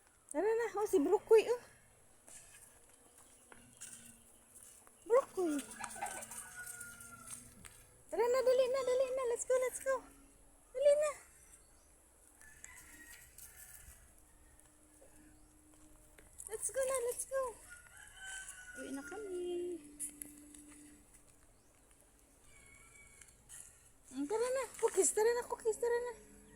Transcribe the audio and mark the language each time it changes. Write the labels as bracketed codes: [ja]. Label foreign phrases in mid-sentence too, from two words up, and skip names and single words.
[tl] Tara na. Oh, si Brokoy, oh. Brokoy. Tara na, dali na, dali na. [en] Let's go, let's go. [tl] Dali na. [en] Let's go na, let's go. [tl] Uwi na kami. Tara na, cookies, tara na, cookies, tara na.